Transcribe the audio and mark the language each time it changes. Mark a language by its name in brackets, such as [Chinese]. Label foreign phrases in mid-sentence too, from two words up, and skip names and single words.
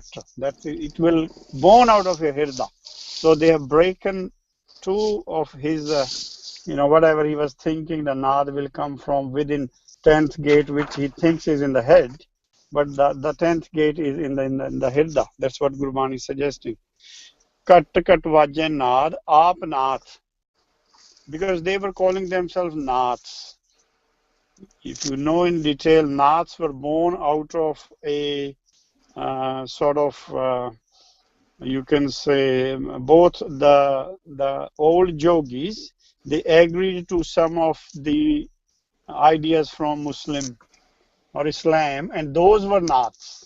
[English] It will born out of your hirda. So they have broken two of his, whatever he was thinking, the nad will come from within 10th gate, which he thinks is in the head, but the 10th gate is in the hirda. That's what Gurbani is suggesting. [Punjabi] ਕਟ ਕਟ ਵੱਜਣ ਨਾਦ, ਆਪ ਨਾਥ. [English] because they were calling themselves Naths. If you know in detail, Naths were born out of a you can say both the old yogis, they agreed to some of the ideas from Muslim or Islam, and those were Naths.